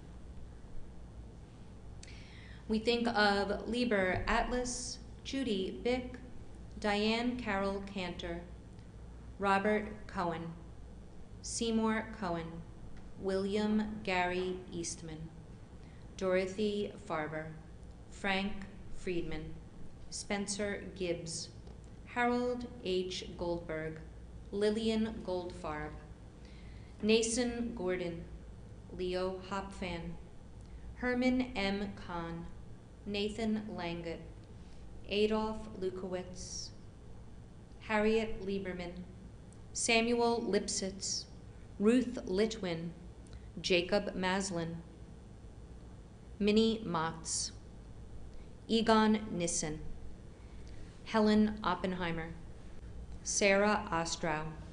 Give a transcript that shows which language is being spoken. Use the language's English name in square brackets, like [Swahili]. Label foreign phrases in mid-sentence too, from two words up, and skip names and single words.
[English] We think of Lieber Atlas, Judy Bick, Diane Carol Cantor, Robert Cohen, Seymour Cohen, William Gary Eastman, Dorothy Farber, Frank Friedman, Spencer Gibbs, Harold H. Goldberg, Lillian Goldfarb, Nason Gordon, Leo Hopfan, Herman M. Kahn, Nathan Langut, Adolf Lukowitz, Harriet Lieberman, Samuel Lipsitz, Ruth Litwin, Jacob Maslin, Minnie Motz, Egon Nissen, Helen Oppenheimer, Sarah Ostrow,